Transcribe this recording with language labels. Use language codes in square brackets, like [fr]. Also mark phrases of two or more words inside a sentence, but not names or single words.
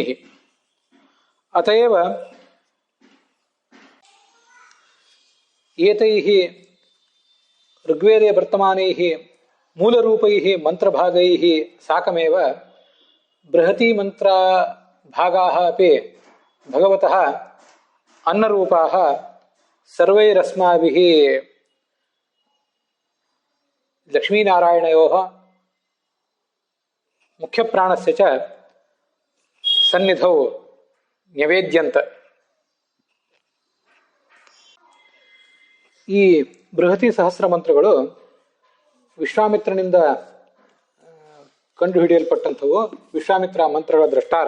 [sa] ಅತಯೇವ ಏತೈಃ ಋಗ್ವೇದೇ ವರ್ತಮಾನೈಃ ಮೂಲರೂಪೈಃ ಮಂತ್ರಭಾಗೈಃ ಸಾಕಮೇವ ಬೃಹತಿ ಮಂತ್ರ ಭಾಗಾಃ ಅಪಿ ಭಗವತಃ ಅನ್ನರೂಪಾಃ ಸರ್ವೈರಸ್ಮಾಭಿಃ ಲಕ್ಷ್ಮೀನಾರಾಯಣಯೋಃ ಮುಖ್ಯಪ್ರಾಣಸ್ಯ ಚ ಸನ್ನಿಧೌ ನ್ಯವೇದ್ಯಂತ. [kn] ಈ ಬೃಹತಿ ಸಹಸ್ರ ಮಂತ್ರಗಳು ವಿಶ್ವಾಮಿತ್ರನಿಂದ ಕಂಡುಹಿಡಿಯಲ್ಪಟ್ಟಂಥವು. ವಿಶ್ವಾಮಿತ್ರ ಮಂತ್ರಗಳ ದ್ರಷ್ಟಾರ.